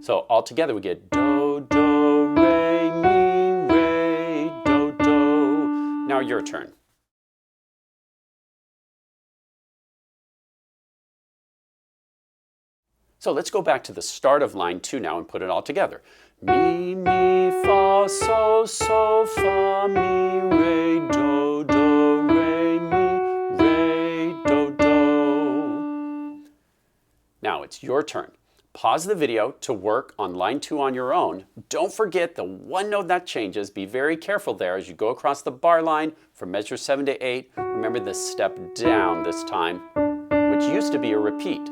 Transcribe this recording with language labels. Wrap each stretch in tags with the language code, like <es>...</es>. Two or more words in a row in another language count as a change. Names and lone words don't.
<en>So all together we get do, do, re, mi, do, do. Now your turn. So let's go back to the start of line 2 now and put it all together. Mi, mi, fa, sol, fa, mi, re, do, re, mi, re, do. Now it's your turn. Pause the video to work on line 2 on your own. Don't forget the one note that changes. Be very careful there as you go across the bar line from measure 7 to 8. Remember the step down this time, which used to be a repeat.</en>